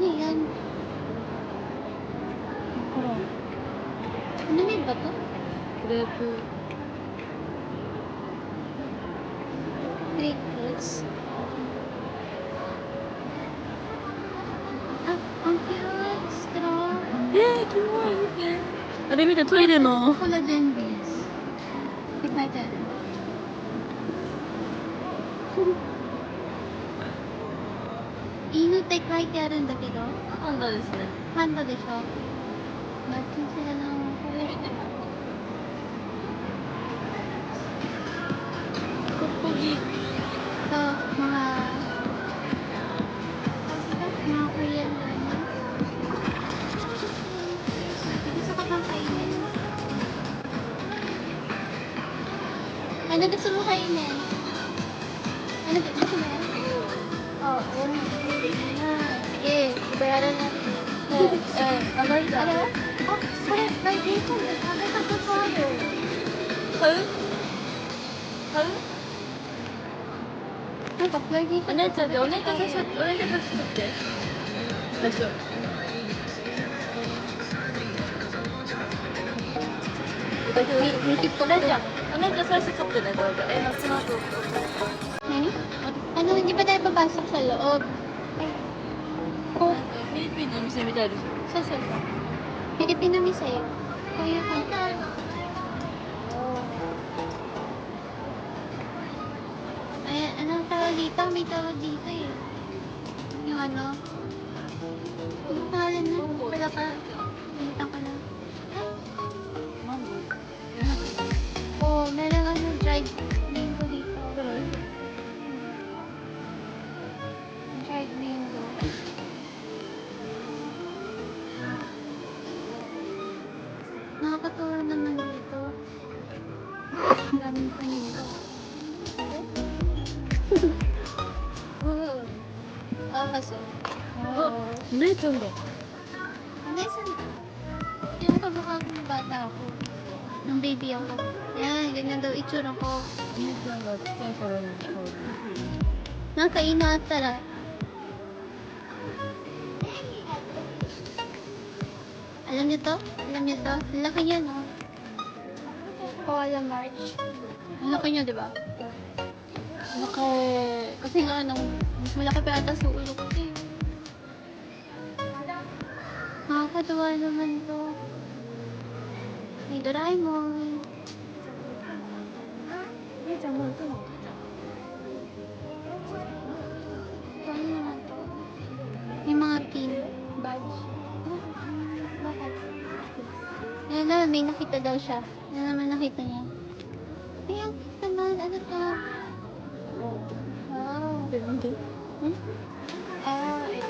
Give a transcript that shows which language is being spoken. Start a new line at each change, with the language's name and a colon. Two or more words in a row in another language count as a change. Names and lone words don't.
Filipino: yan? Ano yun ba to? Grabe.
English: Crickets.
Filipino: Ah, ang cute. Straw.
Japanese: キモい。あれ見て、トイレの。コラジェンビーズ。って書いてある。犬って書いてあるんだけど、パンダですね。パンダでしょ。マッチンだな。これ。トッポギ。
Filipino: So, mga
English: Korean drama.
Filipino: Gusto ka bang kainin? Ano gusto mo kainin? Ano gusto mo yan? Oh, ayan. Sige, bayaran natin. Ano? Oh, kore, may bacon. Avocado tayo.
Japanese: 買う買うなんかプライベートお姉ちゃんで、お姉ちゃん最初、お姉ちゃん最初取って。最初。お姉ちゃん、お姉ちゃん最初取ってね、これで。その後。 Nani?
Filipino: Ano, hindi pa tayo papasok sa loob. Oh,
Japanese: フィリピンのお店みたいですよ。そうそうそう。
Filipino: Pilipino mi sa'yo. Kuya ka. Ay, anong tawag dito? May tawag dito eh. Yung ano? Anong pangalan na? Wala pa. Pilitan ko lang. マンゴー。 Oh, meron ano,
English: dried mango
Filipino: dito.
English: Dried mango.
Filipino: Nakakatuwa naman dito. Ang daming paninda. Ah, kaso.
Japanese: お姉ちゃんだ。
Filipino: Nasaan? Yung kamukha ng bata ako. Nung baby ako. Yan, ganyan daw itsura ko.
Japanese: お姉ちゃんがちっちゃい頃の顔で。なんかいいなあったら。
Filipino: Alam niyo to? Alam niyo to? Ang laki niya, no? Koala March. Ang laki niya, di ba? Laki. Kasi nga, ano, mas malaki pa ata sa ulo ko. Nakakatuwa naman to. May Doraemon.
Japanese: お姉ちゃんもう行くの。
Filipino: Ano naman to? May mga pin. Badge. Bakit? Yan na, may nakita daw siya. Yan naman nakita niya. Ayan, naman, ano to? Wow. Hmm? Ito.